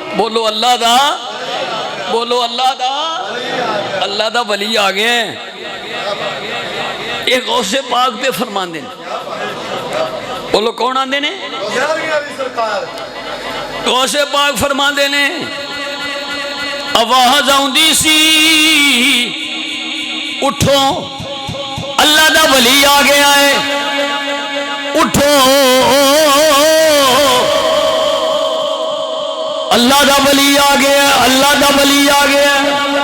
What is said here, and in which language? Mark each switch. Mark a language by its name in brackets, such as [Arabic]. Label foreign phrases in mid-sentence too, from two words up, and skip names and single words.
[Punjabi] بولو اللہ دا، بولو اللہ دا، اللہ دا ولی آ گیا ہے۔ ایک غوث پاک پہ فرمان دیں، بولو کون آندے نے؟ غوث پاک فرمان دے نے آواز آؤندی سی اٹھو اللہ دا ولی آ گیا ہے، اٹھو اللہ دا ولی آ گیا ہے، اللہ دا ولی آ گیا ہے۔